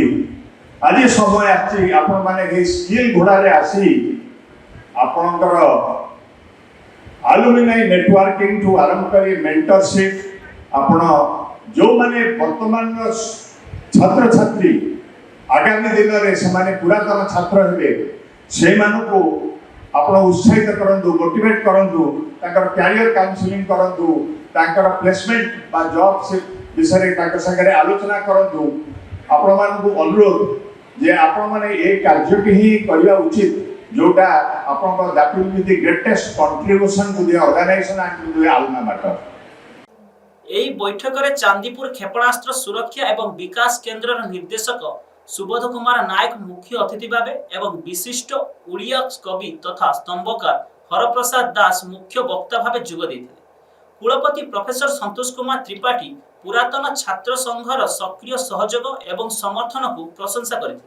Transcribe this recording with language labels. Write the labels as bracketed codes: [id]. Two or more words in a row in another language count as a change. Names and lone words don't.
[or] ଆଜି ସମୟ ଆସିଛି ଆପଣମାନେ ଏଇ ସ୍କିଲ ଘୋଡ଼ାରେ ଆସି ଆପଣଙ୍କର [en] alumni networking [or] ଠୁ ଆରମ୍ଭ କରି ମେଣ୍ଟରସିପ୍, ଆପଣ ଯେଉଁମାନେ ବର୍ତ୍ତମାନର ଛାତ୍ରଛାତ୍ରୀ ଆଗାମୀ ଦିନରେ ସେମାନେ ପୁରାତନ ଛାତ୍ର ହେବେ, ସେଇମାନଙ୍କୁ ଆପଣ ଉତ୍ସାହିତ କରନ୍ତୁ, ମୋଟିଭେଟ୍ କରନ୍ତୁ, ତାଙ୍କର [en] career counselling [or] କରନ୍ତୁ, ତାଙ୍କର ପ୍ଲେସମେଣ୍ଟ ବା ଜବ୍ ବିଷୟରେ ତାଙ୍କ ସାଙ୍ଗରେ ଆଲୋଚନା କରନ୍ତୁ। ଆପଣମାନଙ୍କୁ ଅନୁରୋଧ ଯେ ଆପଣମାନେ ଏ କାର୍ଯ୍ୟଟି ହିଁ କରିବା ଉଚିତ, ଯୋଉଟା ଆପଣଙ୍କ [en] that will be the greatest contribution to the organization and to the alma mater। [or] ଏହି ବୈଠକରେ ଚାନ୍ଦିପୁର କ୍ଷେପଣାସ୍ତ୍ର ସୁରକ୍ଷା ଏବଂ ବିକାଶ କେନ୍ଦ୍ରର ନିର୍ଦ୍ଦେଶକ ସୁବୋଧ କୁମାର ନାୟକ ମୁଖ୍ୟ ଅତିଥି ଭାବେ ଏବଂ ବିଶିଷ୍ଟ ଓଡ଼ିଆ କବି ତଥା ସ୍ତମ୍ଭକାର ହରପ୍ରସାଦ ଦାସ ମୁଖ୍ୟ ବକ୍ତା ଭାବେ ଯୋଗ ଦେଇଥିଲେ। କୁଳପତି ପ୍ରଫେସର ସନ୍ତୋଷ କୁମାର ତ୍ରିପାଠୀ ପୁରାତନ ଛାତ୍ର ସଂଘର ସକ୍ରିୟ ସହଯୋଗ ଏବଂ ସମର୍ଥନକୁ ପ୍ରଶଂସା କରିଥିଲେ।